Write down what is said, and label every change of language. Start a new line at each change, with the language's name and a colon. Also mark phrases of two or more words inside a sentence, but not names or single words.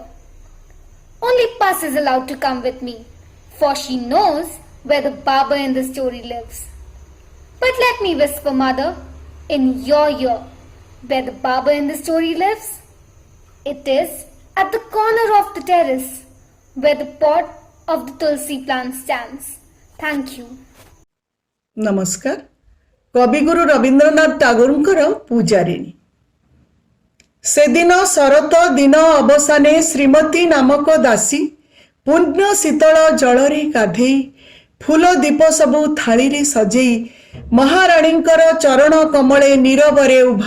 English: Only Puss is allowed to come with me, for she knows where the barber in the story lives. But let me whisper, Mother, in your ear, where the barber in the story lives. It is at the corner of the terrace, where the pot of the tulsi plant stands. Thank you.
Odia: नमस्कार कविगुरु रवींद्रनाथ टागोरଙ୍କର ପୂଜାରିଣୀ ସେଦିନ ଶରତ ଦିନ ଅବସାନେ ଶ୍ରୀମତୀ ନାମକ ଦାସୀ ପୂର୍ଣ୍ଣ ଶୀତଳ ଜଳରେ ଗାଧେଇ ଫୁଲ ଦୀପ ସବୁ ଥାଳିରେ ସଜେଇ ମହାରାଣୀଙ୍କର ଚରଣ କମଳେ ନୀରବରେ ଉଭା